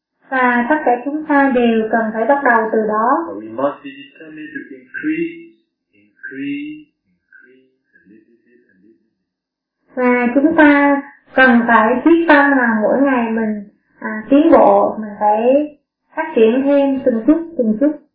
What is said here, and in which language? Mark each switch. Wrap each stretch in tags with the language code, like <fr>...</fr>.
<vi>và tất cả chúng ta đều cần phải bắt đầu từ đó.</vi> <en>We must be determined to increase a little bit, a little bit.</en> <vi>Và chúng ta cần phải quyết tâm là mỗi ngày mình tiến bộ, mình phải phát triển thêm từng chút, từng chút.</vi>